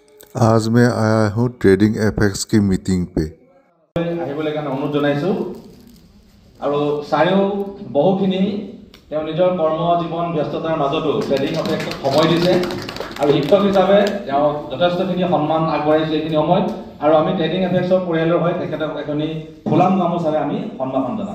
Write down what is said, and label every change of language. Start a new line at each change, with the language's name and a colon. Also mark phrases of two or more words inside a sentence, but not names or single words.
Hindi: आज मैं आया हूँ ट्रेडिंग एफएक्स की मीटिंग पे।
Assamese: আহিবলৈ কাৰণে অনুৰোধ জনাইছো আৰু চাৰেও বহুখিনি তেওঁ নিজৰ কৰ্ম জীৱন ব্যস্ততাৰ মাজতো ট্ৰেডিং এফেক্সত সময় দিছে আৰু শিক্ষক হিচাপে তেওঁ যথেষ্টখিনি সন্মান আগবঢ়াইছে এইখিনি সময়ত আৰু আমি ট্ৰেডিং এফেক্সৰ পৰিয়ালৰ হৈ তেখেতক এখনি ফুলাম গামোচাৰে আমি সন্মান জনাম।